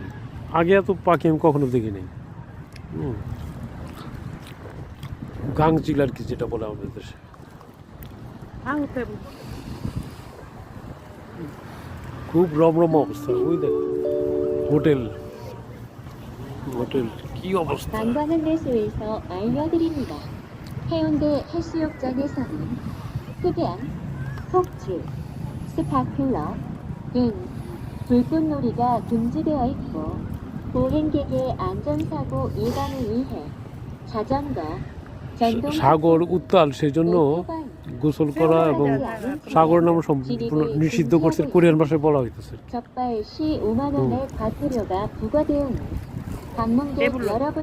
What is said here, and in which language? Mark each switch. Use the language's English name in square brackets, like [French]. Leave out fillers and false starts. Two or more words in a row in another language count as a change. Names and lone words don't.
[Bangla] আগে এত পাখি আমি কখনো দেখি নাই। গাংচিল আর কি যেটা বলে আমাদের দেশে। খুব রমরম অবস্থা। ওই দেখ হোটেল কি অবস্থা। [Korean] 관광 안내소에서 알려드립니다. 해운대 해수욕장에서는 흡연, 폭주, 스파클러 등 불꽃놀이가 금지되어 있고 보행객의 안전사고 예방을 위해 자전거, 전동 [Bangla] সাগর উত্তাল, সেই জন্য গোসল করা এবং সাগর নাম সম্পূর্ণ নিষিদ্ধ করছে কোরিয়ান ভাষায় বলা হইতেছে। [Korean] 적발 시 5만 원의 과태료가 부과되오니 방문객 여러분